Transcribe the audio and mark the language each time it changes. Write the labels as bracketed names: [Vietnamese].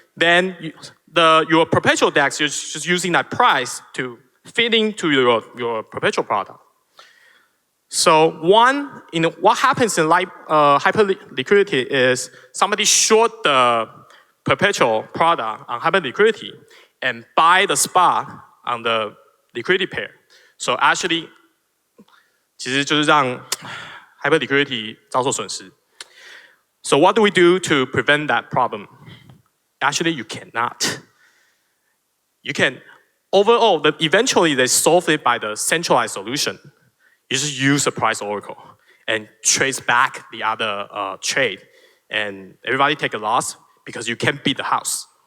[English] Then your perpetual DEX, you're just using that price to fit into your perpetual product. So what happens in hyperliquidity is somebody short the perpetual product on hyperliquidity and buy the spot on the liquidity pair. So actually, [Chinese] 其实就是让 hyperliquidity 遭受损失. [English] So what do we do to prevent that problem? Actually, you cannot. You can overall, eventually they solve it by the centralized solution. You just use a price oracle and trace back the other trade, and everybody take a loss because you can't beat the house.